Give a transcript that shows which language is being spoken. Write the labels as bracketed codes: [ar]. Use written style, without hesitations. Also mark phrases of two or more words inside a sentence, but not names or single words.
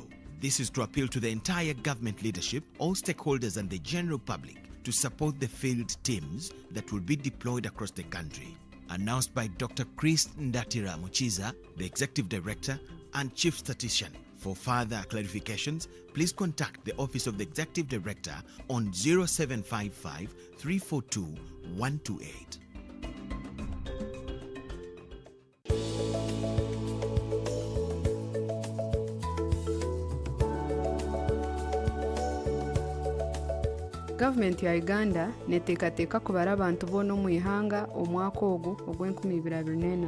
[en] This is to appeal to the entire government leadership, all stakeholders and the general public to support the field teams that will be deployed across the country. Announced by Dr. Chris Ndatira Muchiza, the Executive Director and Chief Statistician. For further clarifications, please contact the Office of the Executive Director on 0755 342 128. [nyn] Gavumenti ya Uganda neteekateeka kubara abantu boona omu ihanga omwaka ogu ogw'2024.